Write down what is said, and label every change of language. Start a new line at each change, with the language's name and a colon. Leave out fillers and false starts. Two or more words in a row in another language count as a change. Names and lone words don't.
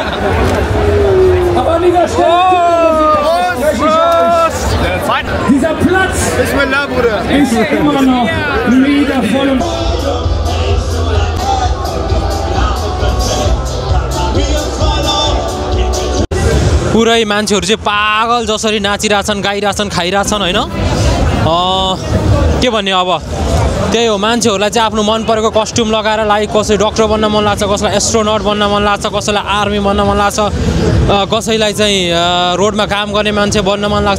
German: Aber an dieser Stelle dieser Platz Bismillah, Bruder. ist immer noch mega voll.
Nepali: पुरै मान्छेहरू चाहिँ पागल जसरी नाचिरहेछन्, गाइरहेछन्, खाइरहेछन् होइन। के भन्ने अब, त्यही हो। मान्छेहरूलाई चाहिँ आफ्नो मन परेको कस्ट्युम लगाएर, लाइक कसै डक्टर बन्न मन लाग्छ, कसैलाई एस्ट्रोनट बन्न मन लाग्छ, कसैलाई आर्मी बन्न मन लाग्छ, कसैलाई चाहिँ रोडमा काम गर्ने मान्छे बन्न मन लाग्छ।